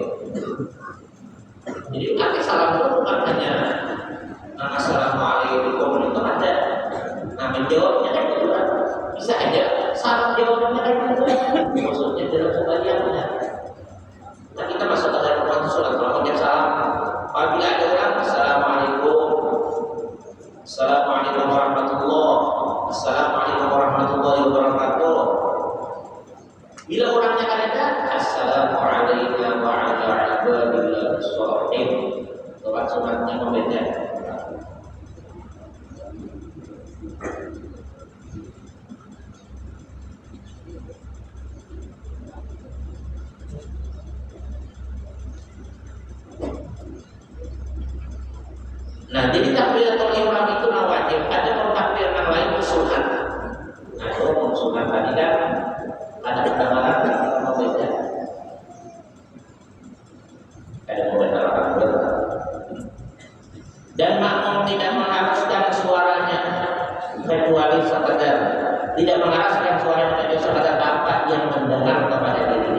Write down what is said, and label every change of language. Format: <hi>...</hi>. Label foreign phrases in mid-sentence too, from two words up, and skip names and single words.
<id>Jadi arti salam itu bukan hanya assalamualaikum itu ada. Nah menjawabnya kan itu bisa aja. Salam jawabnya kan itu. Maksudnya dalam sembahyangnya. Nah kita masuk ke dalam waktu sholat mengucap salam. Apabila ada orang</id> <ar>السلام عليكم، السلام عليكم ورحمة الله، السلام عليكم ورحمة الله وبركاته.</ar> <id>Bila orangnya ada</id> <ar>السلام عليكم ورحمة الله وبركاته.</ar> <id>Sholat sunatnya membeda. Nah, jadi</id> <ar>تكبيرة الإحرام</ar> <id>itu wajib. Ada takbir yang lain itu sunat. Nah, itu sunat tadi kan ada pendengaran membeda. Ada membeda. Dan makmum tidak mengharuskan suaranya kecuali sekedar tidak mengharuskan suaranya kecuali sekedar apa yang mendengar kepada dirinya.</id>